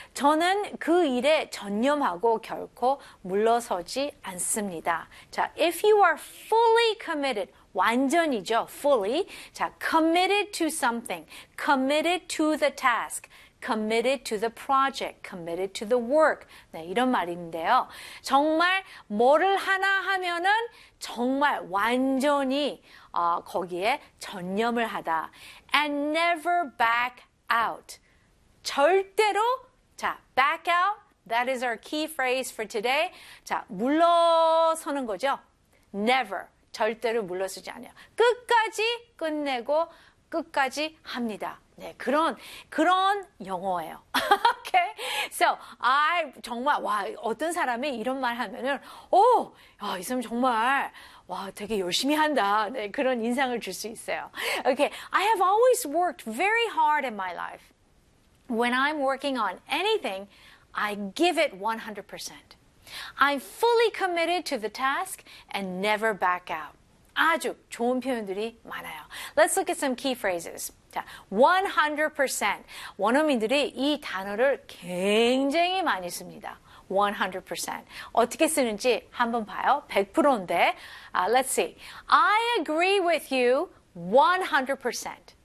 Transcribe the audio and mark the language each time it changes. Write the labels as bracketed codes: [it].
[ko] 저는 그 일에 전념하고 결코 물러서지 않습니다. 자, [en] if you are fully committed, [ko] 완전이죠, [en] fully. 자, committed to something, committed to the task, committed to the project, committed to the work. [ko] 네, 이런 말인데요. 정말 뭐를 하나 하면은 정말 완전히 거기에 전념을 하다. [en] And never back out. [ko] 절대로 자, [en] back out. That is our key phrase for today. [ko] 자, 물러서는 거죠. [en] Never. [ko] 절대로 물러서지 않아요. 끝까지 끝내고 끝까지 합니다. 네, 그런 영어예요. [en] Okay. So, I [ko] 정말 와, 어떤 사람이 이런 말 하면은 오, 야, 이 사람 정말 와, 되게 열심히 한다. 네, 그런 인상을 줄수 있어요. [en] Okay. I have always worked very hard in my life. When I'm working on anything, I give it 100%. I'm fully committed to the task and never back out. [ko] 아주 좋은 표현들이 많아요. [en] Let's look at some key phrases. [ko] 자, [en] 100%. [ko] 원어민들이 이 단어를 굉장히 많이 씁니다. [en] 100%. [ko] 어떻게 쓰는지 한번 봐요. [en] 100%인데. Let's see. I agree with you 100%.